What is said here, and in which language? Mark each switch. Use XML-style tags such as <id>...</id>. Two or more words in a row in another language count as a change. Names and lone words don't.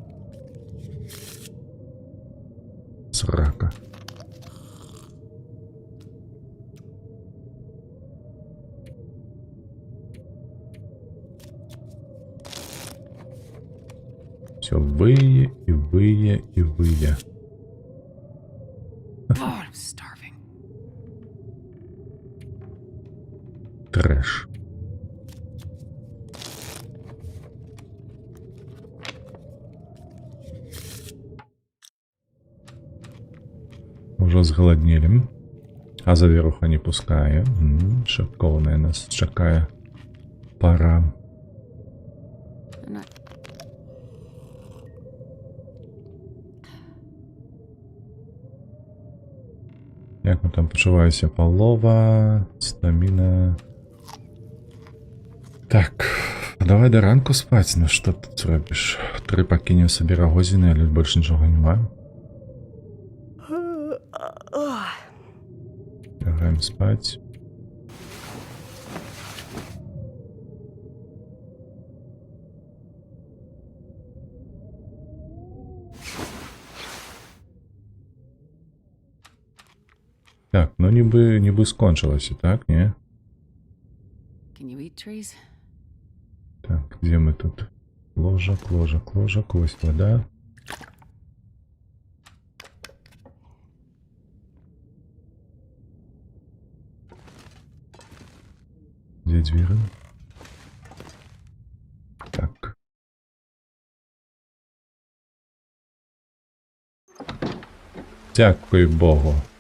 <be>Срака. Всё вые, і вые, і вые.</be> <en>God, I'm starving.</en> <be>Трэш. Ужо згаладнелі. А завіруха не пускае. Шыкоўная нас чакае пара.</be> <en>I'm not.</en> <be>Як мы там пачуваемся? Палова, стаміна. Так, давай да ранку спаць. Ну што тут зробіш? 3 пакінем сабе рагозіны, але больш нічога няма. Лягаем спаць. Так, ну нібы скончылася, так, не?</be> <en>Can you eat trees?</en> <be>Так, дзе мы тут? Ложак, ложак, ложак, вось вода. Дзе дзверы? Так. Дзякуй Богу.</be>